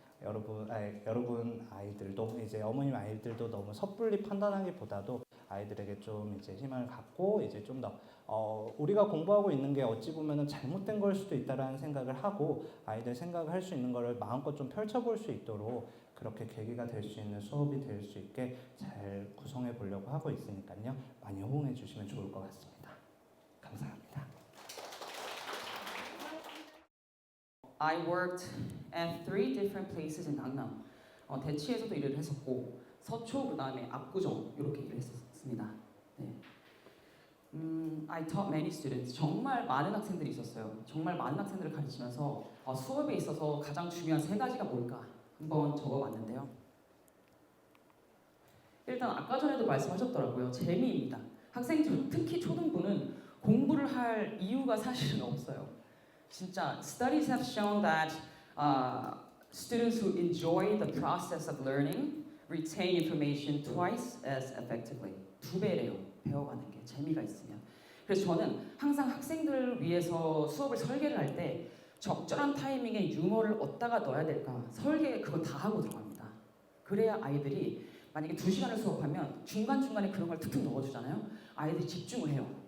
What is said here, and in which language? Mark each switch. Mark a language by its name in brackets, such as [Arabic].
[Korean] 여러분 아이들도 이제 어머님 아이들도 너무 섣불리 판단하기보다도 아이들에게 좀 이제 희망을 갖고 이제 좀 더 우리가 공부하고 있는 게 어찌 보면은 잘못된 걸 수도 있다라는 생각을 하고 아이들 생각할 수 있는 거를 마음껏 좀 펼쳐볼 수 있도록 그렇게 계기가 될 수 있는 수업이 될 수 있게 잘 구성해 보려고 하고 있으니까요. 많이 호응해 주시면 좋을 것 같습니다. 감사합니다. [English] I worked at 3 different places in 강남. [Korean] 대치에서도 일을 했었고 서초 그다음에 압구정 이렇게 일을 했었습니다. [English] 네. I taught many students. [Korean] 정말 많은 학생들이 있었어요. 정말 많은 학생들을 가르치면서 수업에 있어서 가장 중요한 3가지가 뭘까 한번 적어봤는데요. 일단 아까 전에도 말씀하셨더라고요. 재미입니다. 학생들 특히 초등부는 공부를 할 이유가 사실은 없어요. [English] 진짜 studies have shown that students who enjoy the process of learning retain information twice as effectively. [Korean] 2배래요. 배워가는 게 재미가 있으면. 그래서 저는 항상 학생들을 위해서 수업을 설계를 할 때 적절한 타이밍에 유머를 어디다가 넣어야 될까 설계 그거 다 하고 들어갑니다. 그래야 아이들이 만약에 2시간을 수업하면 중간중간에 그런 걸 툭툭 넣어주잖아요. 아이들이 집중을 해요.